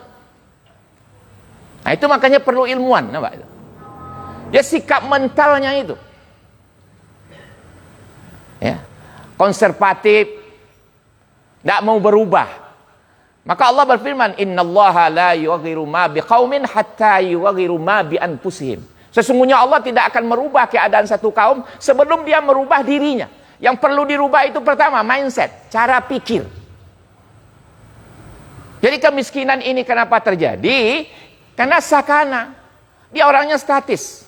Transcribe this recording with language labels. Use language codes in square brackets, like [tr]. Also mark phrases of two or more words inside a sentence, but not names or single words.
[id] Nah itu makanya perlu ilmuwan. Nampak? Dia sikap mentalnya itu. Ya. Konservatif. Tidak mau berubah. Maka Allah berfirman, [ar] إن الله لا يغير ما بقوم حتى يغيروا ما بأنفسهم. [id] Sesungguhnya Allah tidak akan merubah keadaan satu kaum sebelum dia merubah dirinya. Yang perlu dirubah itu pertama mindset, cara pikir. Jadi kemiskinan ini kenapa terjadi? Karena sakana. Dia orangnya statis.